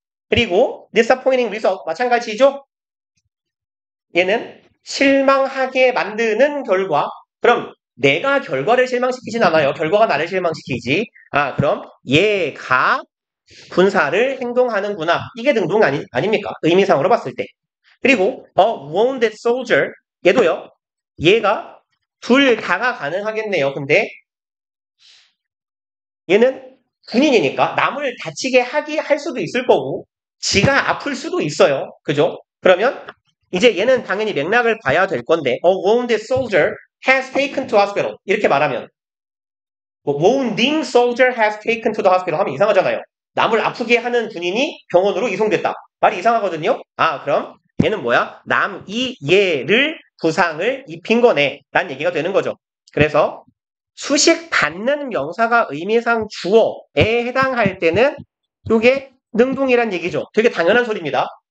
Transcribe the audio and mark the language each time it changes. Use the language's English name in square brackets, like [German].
[Korean] 그리고 disappointing result 마찬가지죠. 얘는 실망하게 만드는 결과. 그럼 내가 결과를 실망시키진 않아요. 결과가 나를 실망시키지. 그럼 얘가 군사를 행동하는구나. 이게 능동 아닙니까? 의미상으로 봤을 때. 그리고 a wounded soldier 얘도요. 얘가 둘 다가 가능하겠네요. 근데 얘는 군인이니까 남을 다치게 할 수도 있을 거고 지가 아플 수도 있어요. 그죠? 그러면 이제 얘는 당연히 맥락을 봐야 될 건데 [English] a wounded soldier has taken to hospital [Korean] 이렇게 말하면 뭐 [English] wounding soldier has taken to the hospital [Korean] 하면 이상하잖아요. 남을 아프게 하는 군인이 병원으로 이송됐다. 말이 이상하거든요. 아 그럼 얘는 뭐야? 남이 얘를 부상을 입힌 거네 라는 얘기가 되는 거죠. 그래서 수식 받는 명사가 의미상 주어에 해당할 때는 이게 능동이란 얘기죠. 되게 당연한 소리입니다.